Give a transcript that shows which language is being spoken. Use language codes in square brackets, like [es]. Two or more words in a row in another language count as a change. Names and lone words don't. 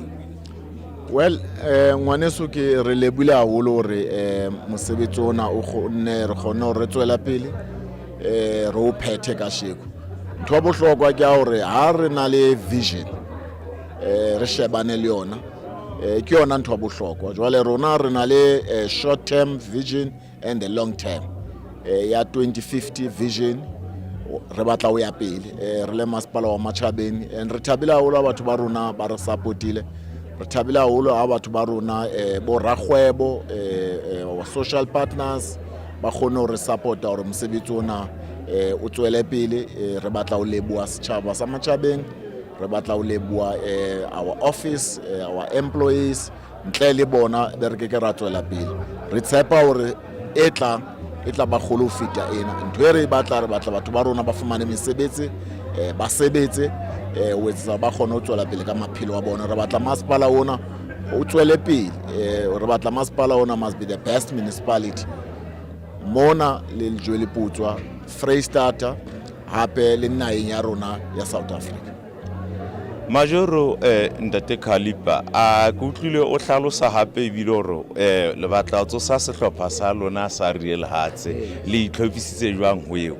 [st] Well, ngwaneso ke re lebile haholo hore mosebetsi ona o kgonne re kgona hore re tswela pele re o phethe ka sheko. Ntho ya bohlokwa ke hore ha re na le vision re shebane le yona ke yona ntho ya bohlokwa. Jwale rona re na le [en] short term vision and the long term [st] ya 2050 vision re batla ho ya pele re le masepala wa Matjhabeng and re thabile haholo batho ba rona ba re supportile. Re thabile haholo ha batho ba rona bo rakgwebo wa [en] social partners [st] ba kgone hore supporta hore mosebetsi ona o tswele pele re batla ho leboha setjhaba sa Matjhabeng re batla ho leboha [en] our office our employees [st] ntle le bona be re ke ra tswela pele re tshepa hore etla e tla ba kgolo ho feta ena. Ntho e re batla batho ba rona ba fumane mesebetsi, ba sebetse, ho etsetsa ba kgone ho tswela pele ka maphelo a bona. Re batla masepala ona o tswele pele, re batla masepala ona [en] must be the best municipality [st] mona le Lejwe Leputswa, Freistata, hape le naheng ya rona ya South Africa. Majoro ntate Khalipa a ke utlwile o hlalosa hape ebile hore le batla ho tsosa sehlopha sa lona sa Real Hearts le itlhopisitse jwang ho eo.